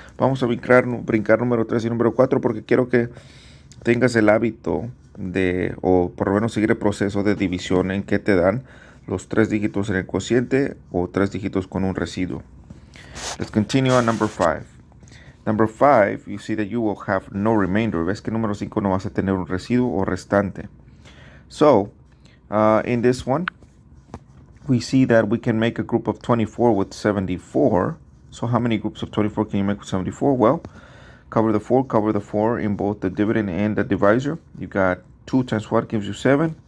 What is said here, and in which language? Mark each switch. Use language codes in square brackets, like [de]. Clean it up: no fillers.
[es] Vamos a brincar número 3 y número 4 porque quiero que tengas el hábito de, o por lo menos seguir el proceso de división en que te dan los 3 dígitos en el cociente o 3 dígitos con un residuo. [en] Let's continue on number 5. Number 5, you see that you will have no remainder. [es] Ves que número 5 no vas a tener un residuo o restante. [en] So, in this one, we see that we can make a group of 24 with 74. So how many groups of 24 can you make with 74? Well, cover the 4 in both the dividend and the divisor. You got 2 times what gives you 7.